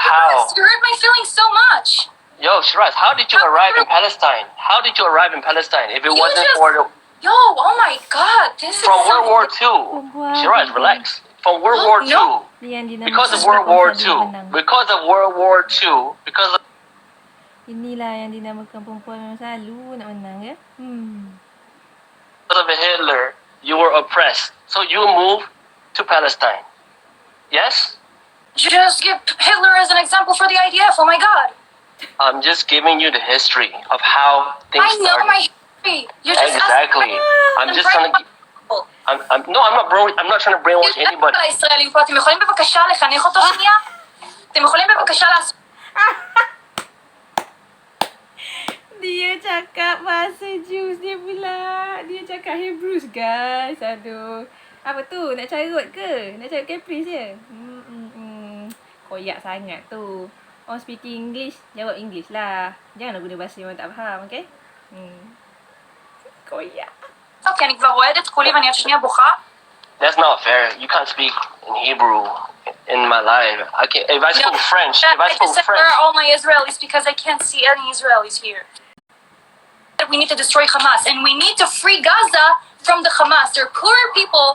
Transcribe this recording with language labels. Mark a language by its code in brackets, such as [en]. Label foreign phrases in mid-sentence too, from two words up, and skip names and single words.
[en] how. You hurt my feelings so much. Yo, Shiraz, how did you arrive in Palestine? How did you arrive in Palestine if it wasn't for the... Yo, oh my God, this is from World War II. Shiraz, relax. From World War II. Because of World War II. Because of [ms] Inilah yang dinamakan perempuan memang selalu nak menang ya. [en] Because of Hitler, you were oppressed. So you moved to Palestine. Yes? Just give Hitler as an example for the IDF. Oh my God. I'm just giving you the history of how things started. I know my history. You're I'm not trying to brainwash anybody. [he] הישראלים פה, אתם יכולים בבקשה לחנך אותו שנייה? אתם יכולים בבקשה לעשות... [ms] Dia cakap bahasa Jews dia pula. Dia cakap [en] Hebrews guys. [ms] Aduh. Apa tu? Nak carut ke? Nak carut caprice je? Koyak sangat tu. Orang [en] speaking English, [ms] jawab English lah. Janganlah guna bahasa yang orang tak faham, okay? Koyak. [he] כי אני כבר רועדת כולי ואני עוד שנייה בוכה. [en] That's not fair. You can't speak in Hebrew in my life. I can. If I spoke French, if I spoke said, French. where are all my Israelis? Because I can't see any Israelis here. We need to destroy Hamas and we need to free Gaza from the Hamas. They're poor people.